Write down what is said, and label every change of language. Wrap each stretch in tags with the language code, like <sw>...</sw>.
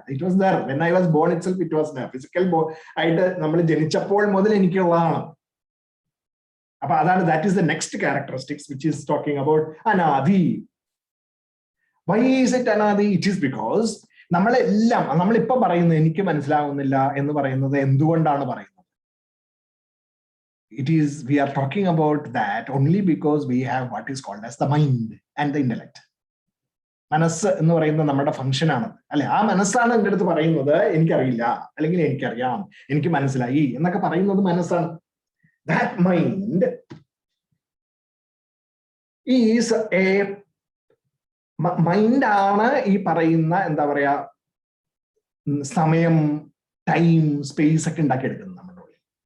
<en>It was there when I was born itself. It was there.</en> <ml>Physical ആയിട്ട് നമ്മൾ ജനിച്ചപ്പോൾ മുതൽ എനിക്കുള്ളതാണ്. അപ്പൊ അതാണ്</ml> <en>That is the next characteristics which is talking about അനാദി. Why is it അനാദി? It is because</en> <ml>നമ്മളിപ്പം പറയുന്നത് എനിക്ക് മനസ്സിലാവുന്നില്ല എന്ന് പറയുന്നത് എന്തുകൊണ്ടാണ് പറയുന്നത്?</ml> <en>We are talking about that only because we have what is called as the mind and the intellect.</en> <ml>മനസ്സ് എന്ന് പറയുന്നത് നമ്മുടെ ഫംഗ്ഷൻ ആണ്, അല്ലെ? ആ മനസ്സാണ് എൻ്റെ അടുത്ത് പറയുന്നത് എനിക്കറിയില്ല, അല്ലെങ്കിൽ എനിക്കറിയാം, എനിക്ക് മനസ്സിലായി എന്നൊക്കെ പറയുന്നത് മനസ്സാണ്.</ml> <en>That mind is a mind</en> <ml>ആണ് ഈ പറയുന്ന എന്താ പറയാ സമയം, ടൈം, സ്പേസ് ഒക്കെ ഉണ്ടാക്കിയെടുക്കുന്നത് നമ്മുടെ ഉള്ളിൽ.</ml>